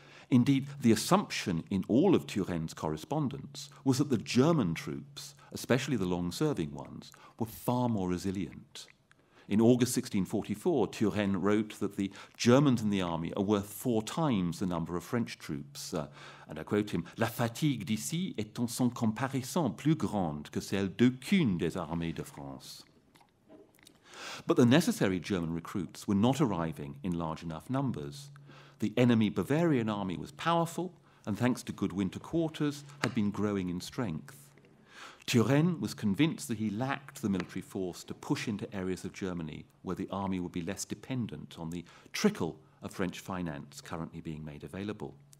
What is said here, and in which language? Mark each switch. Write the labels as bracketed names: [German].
[English] Indeed, the assumption in all of Turenne's correspondence was that the German troops, especially the long-serving ones, were far more resilient. In August 1644, Turenne wrote that the Germans in the army are worth 4 times the number of French troops. And I quote him, [French] "La fatigue d'ici est sans comparaison plus grande que celle d'aucune des armées de France." [English] But the necessary German recruits were not arriving in large enough numbers. The enemy Bavarian army was powerful, and thanks to good winter quarters, had been growing in strength. Turenne was convinced that he lacked the military force to push into areas of Germany where the army would be less dependent on the trickle of French finance currently being made available.